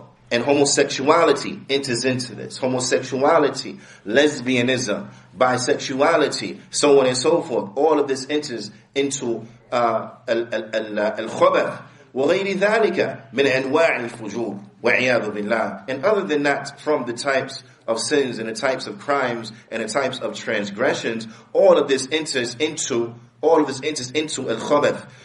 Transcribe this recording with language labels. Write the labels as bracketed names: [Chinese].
[English] And homosexuality enters into this. Homosexuality, lesbianism, bisexuality, so on and so forth. All of this enters into al-khabath. [Arabic] وغير ذلك من أنواع الفجور وعياذ بالله. [English] And other than that, from the types of sins and the types of crimes and the types of transgressions, all of this enters into al-khabath.